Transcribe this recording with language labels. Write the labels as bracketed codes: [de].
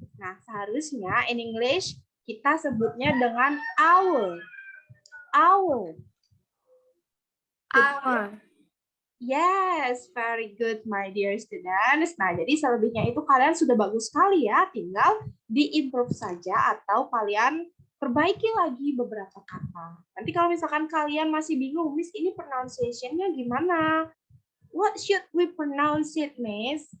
[id] Nah, seharusnya [en] in English [id] kita sebutnya dengan our. [en] Our. Our. Yes, very good, my dear students. [id] Nah, jadi selebihnya itu kalian sudah bagus sekali ya. Tinggal di-improve saja atau kalian perbaiki lagi beberapa kata. Nanti kalau misalkan kalian masih bingung, Miss, ini pronunciation-nya gimana? [en] What should we pronounce it, Miss?